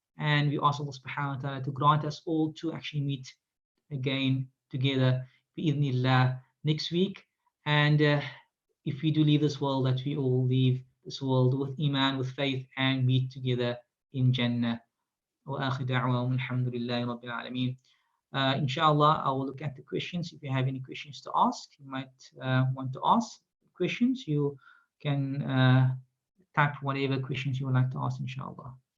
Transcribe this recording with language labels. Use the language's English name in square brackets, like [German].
[English] And we ask Allah subhanahu wa ta'ala to grant us all to actually meet again together, bi'idhnillah, next week. And if we do leave this world, that we all leave this world with iman, with faith, and meet together in Jannah. [Arabic] وآخر دعواهم الحمد لله رب العالمين. [English] Inshallah, I will look at the questions. If you have any questions to ask, you might want to ask questions. You can type whatever questions you would like to ask, inshallah.